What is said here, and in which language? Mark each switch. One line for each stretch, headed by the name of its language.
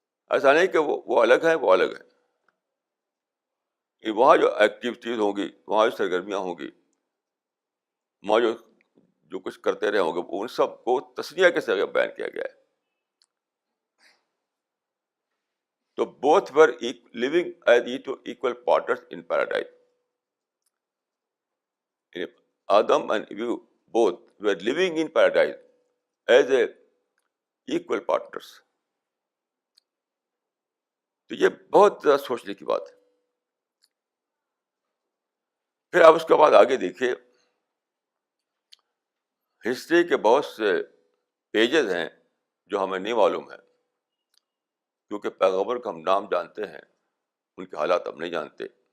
Urdu: ایسا نہیں کہ وہ الگ ہے، وہ الگ ہے. وہاں جو ایکٹیویٹیز ہوں گی، وہاں جو سرگرمیاں ہوں گی، وہاں جو کچھ کرتے رہے ہوں گے، ان سب کو تسنیہ کے ذریعے بیان کیا گیا ہے. تو
English: both were living as equal partners in paradise. Adam and Eve both were living in paradise as a equal partners.
Urdu: تو یہ بہت زیادہ سوچنے کی بات ہے. پھر آپ اس کے بعد آگے دیکھیے، ہسٹری کے بہت سے پیجز ہیں جو ہمیں نہیں معلوم ہے، کیونکہ پیغمبر کا ہم نام جانتے ہیں، ان کے حالات ہم نہیں جانتے.